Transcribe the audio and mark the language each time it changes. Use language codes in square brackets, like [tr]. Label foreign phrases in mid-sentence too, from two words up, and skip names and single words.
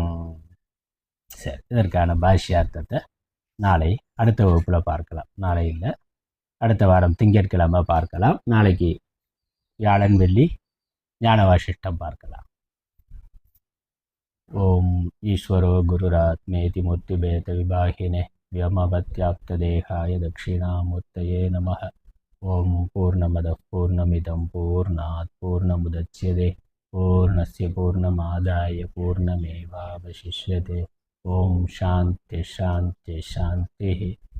[ta] சரி, இதற்கான பாஷ்யார்த்தத்தை நாளை அடுத்த வகுப்பில் பார்க்கலாம். நாளை இல்லை, அடுத்த வாரம் திங்கட்கிழமை பார்க்கலாம். நாளைக்கு வியாழன் வெள்ளி ஞான வாசிஷ்டம் பார்க்கலாம். [sa] ओम् ईश्वरो गुरुरात्मेति मूर्तिभेदविभागिने व्योमवत्याप्तदेहाय दक्षिणामूर्तये नमः। ओम पूर्णमदः पूर्णमिदं पूर्णात् पूर्णमुदच्यते पूर्णस्य पूर्णमादाय पूर्णमेवावशिष्यते। ओम शांति शांति शांति।